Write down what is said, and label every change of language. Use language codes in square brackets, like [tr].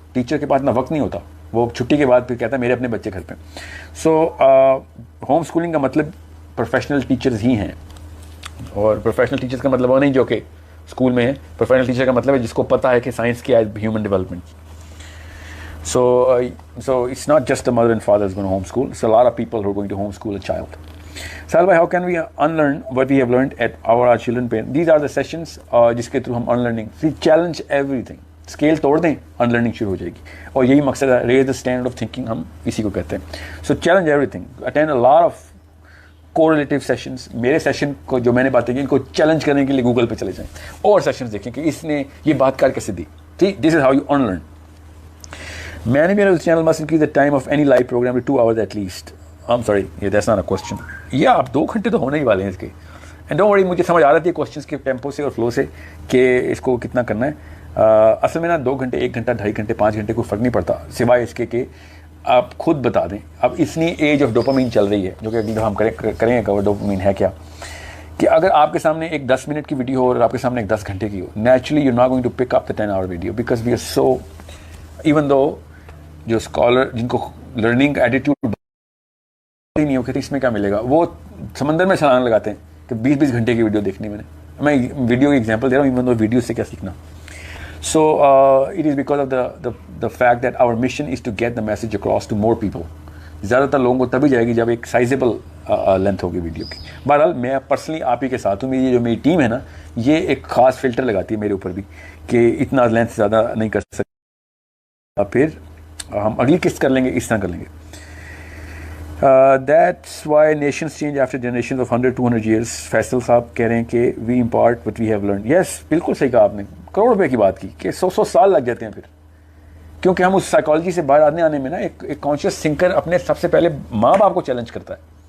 [ur] Teacher کے پاس اتنا وقت نہیں ہوتا, وہ چھٹی کے بعد پھر کہتا ہے میرے اپنے بچے گھر پہ. سو ہوم اسکولنگ کا مطلب پروفیشنل ٹیچرز ہی ہیں, اور پروفیشنل ٹیچرز کا مطلب وہ نہیں جو کہ اسکول میں ہے. پروفیشنل ٹیچر کا مطلب ہے جس کو پتہ ہے کہ سائنس کیا ہے, human development. [en] So it's not just the mother and father is going to homeschool. It's a lot of people who are going to homeschool a child. Sahil bhai, how can we unlearn what we have learned at our children parents? These are the sessions [ur] jiske through hum [en] unlearning. We challenge everything. [ur] Scale توڑ دیں, unlearning شروع ہو جائے گی. اور یہی مقصد ہے, [en] raise the standard of thinking, [ur] ہم اسی کو کہتے ہیں. [en] So challenge everything. Attend a lot of correlative sessions. [ur] میرے سیشن کو جو میں نے باتیں کی ان کو چیلنج کرنے کے لیے گوگل پہ چلے جائیں اور سیشنز دیکھیں کہ اس نے یہ بات کر کیسے دی. [en] This is how you unlearn. Management of the channel must increase the time of any live program to 2 hours at least. I'm sorry, that's not a question. [ur] آپ 2 گھنٹے تو ہونے ہی والے ہیں اس کے. [en] and don't worry, [ur] مجھے سمجھ آ رہی ہے کوشچنس کے ٹیمپو سے اور فلو سے کہ اس کو کتنا کرنا ہے. اصل میں نا 2 گھنٹے, 1 گھنٹہ, 2.5 گھنٹے, 5 گھنٹے کوئی فرق نہیں پڑتا, سوائے اس کے کہ آپ خود بتا دیں. اب اتنی ایج آف ڈوپامین چل رہی ہے, جو کہ اگلی دفعہ ہم کریں گے کور, ڈوپامین ہے کیا, کہ اگر آپ کے سامنے ایک 10 منٹ کی ویڈیو ہو اور آپ کے سامنے ایک 10 گھنٹے کی ہو, [en] naturally you not going to pick up the 10 hour video, because we are so, even though [ur] جو اسکالر جن کو لرننگ ایٹیٹیوڈ نہیں ہو کہتے اس میں کیا ملے گا, وہ سمندر میں چھلانگ لگاتے ہیں کہ 20 گھنٹے کی ویڈیو دیکھنی. میں ویڈیو کی ایگزامپل دے رہا ہوں, ایون دو ویڈیو سے کیا سیکھنا. [en] So it is because of the fact that our mission is to get the message across to more people. [ur] زیادہ تر لوگوں کو تبھی جائے گی جب ایک سائزیبل لینتھ ہوگی ویڈیو کی. بہرحال میں پرسنلی آپ ہی کے ساتھ ہوں. یہ جو میری ٹیم ہے نا, یہ ایک خاص فلٹر لگاتی ہے میرے اوپر بھی کہ اتنا لینتھ زیادہ نہیں کر سکتے, پھر ہم اگلی قسط کر لیں گے, اس طرح کر لیں گے. [en] That's why nations change after generations of 100-200 years. [ur] Faisal صاحب کہہ رہے ہیں کہ [en] we impart what we have learned. [ur] Yes, بالکل صحیح کہا آپ نے, کروڑ روپے کی بات کی کہ 100 سال لگ جاتے ہیں پھر, کیونکہ ہم اس سائیکالوجی سے باہر آنے میں نا ایک کانشیس تھنکر اپنے سب سے پہلے ماں باپ کو چیلنج کرتا ہے.